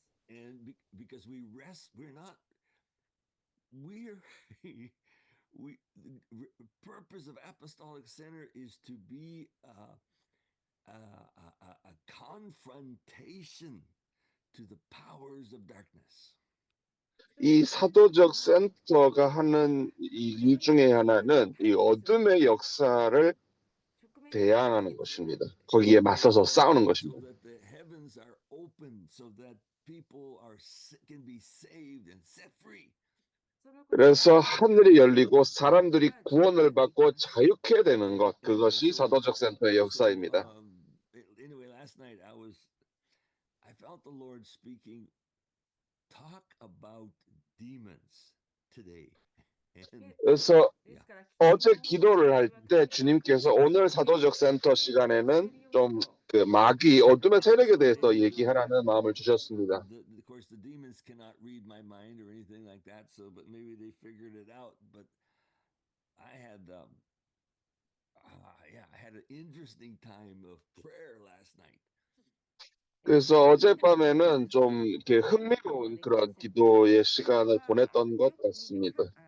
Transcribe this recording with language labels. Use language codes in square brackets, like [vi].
[en] And because we're not, we're we the purpose of apostolic center is to be a confrontation to the powers of darkness. [ko] 이 사도적 센터가 하는 이 일 중에 하나는 이 어둠의 역사를 대항하는 것입니다. 거기에 맞서서 싸우는 [en] So [ko] 것입니다. [en] that the heavens are open, so that people can be saved and set free. [ko] 그래서 하늘이 열리고 사람들이 구원을 받고 자유케 되는 것, 그것이 사도적 센터의 역사입니다. [en] Anyway, last night I felt the Lord speaking, talk about demons today. [ko] 그래서 어제 기도를 할 때 주님께서 오늘 사도적 센터 시간에는 좀 그 마귀 어둠의 세력에 대해서 얘기하라는 마음을 주셨습니다. [en] Of course, the demons cannot read my mind or anything like that. So, but maybe they figured it out. But I had, I had an interesting time of prayer last night. [ko] 그래서 어젯밤에는 좀 이렇게 흥미로운 그런 기도의 시간을 보냈던 것 같습니다.